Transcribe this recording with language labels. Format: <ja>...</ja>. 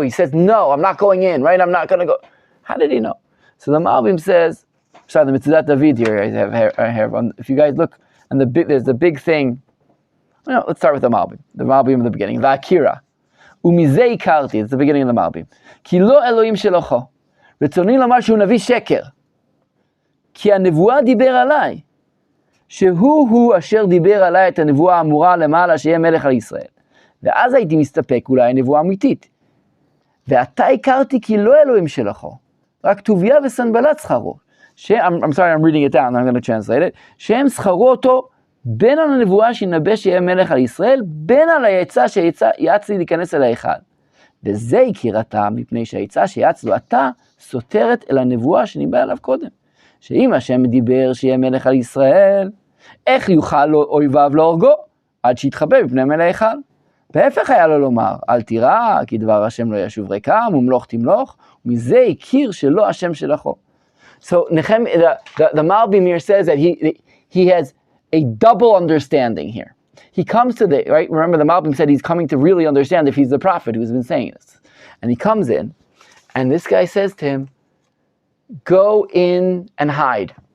<en>He says, no, I'm not going in, right? I'm not going to go. How did he know? So the Malbim says, the Mitzvah David here, I have if you guys look, and there's a big thing No, let's start with the Malbim. The Malbim in the beginning. Va'akira.</en> <he>Umizei karti.</he> <en>It's the beginning of the Malbim.</en> <he>Ki lo Elohim shelocho. רצוני לומר שהוא נביא שקר. כי הנבואה דיבר עליי. שהוא אשר דיבר עליי את הנבואה האמורה למעלה שיהיה מלך על ישראל. ואז הייתי מסתפק אולי נבואה אמיתית. ועתה הכרתי כי לא אלוהים שלחו. רק טוביה וסנבלת שכרו.</he> <en>I'm sorry, I'm reading it down, I'm going to translate it.</en> <he>שהם שכרו אותו בין על הנבואה שינבא שיהיה מלך על ישראל, בין על העצה שיעץ לי להיכנס אל ההיכל. וזה הכירתם מפני שהעצה שיעץ לו עתה סותרת אל הנבואה שניבא עליו קודם. שאם השם דיבר שיהיה מלך על ישראל, איך יוכל אויביו להורגו? עד שיתחבא בפני מלך ההיכל. בהפך היה לו לומר, אל תירא, כי דבר השם לא ישוב ריקם, ומלוך תמלוך, ומזה הכיר שלא השם שלחו.</he> <en>So Nehemiah, the Malbim here says that he has a double understanding here. He comes to the, right, remember the Malbim said he's coming to really understand if he's the prophet who's been saying this. And he comes in, and this guy says to him, go in and hide.</en>